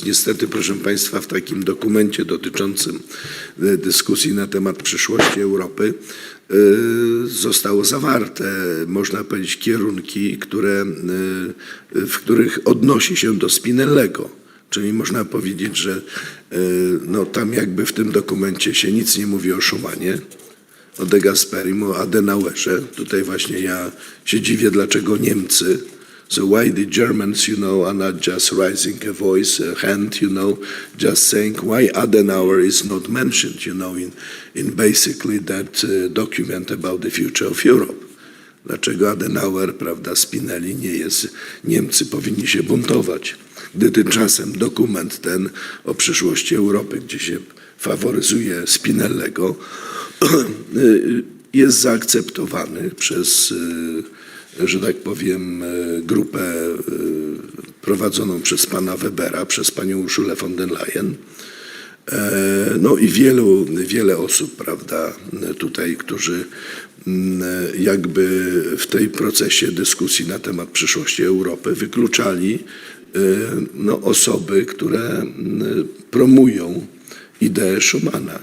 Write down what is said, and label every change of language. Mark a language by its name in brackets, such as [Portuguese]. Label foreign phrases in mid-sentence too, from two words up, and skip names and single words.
[Polish] Niestety, proszę państwa, w takim dokumencie dotyczącym dyskusji na temat przyszłości Europy zostało zawarte, można powiedzieć, kierunki, w których odnosi się do Spinellego. Czyli można powiedzieć, że tam jakby w tym dokumencie się nic nie mówi o Schumanie, o De Gasperim, o Adenauerze. Tutaj właśnie ja się dziwię, dlaczego Niemcy. [English] So why the Germans, are not just raising a voice, a hand, just saying why Adenauer is not mentioned, in basically that document about the future of Europe. [Polish] Dlaczego Adenauer, prawda, Spinelli nie jest, Niemcy powinni się buntować, gdy tymczasem dokument ten o przyszłości Europy, gdzie się faworyzuje Spinellego, jest zaakceptowany przez, że tak powiem, grupę prowadzoną przez pana Webera, przez panią Urszulę von der Leyen. I wiele osób, prawda, tutaj, którzy jakby w tej procesie dyskusji na temat przyszłości Europy wykluczali osoby, które promują ideę Schumana.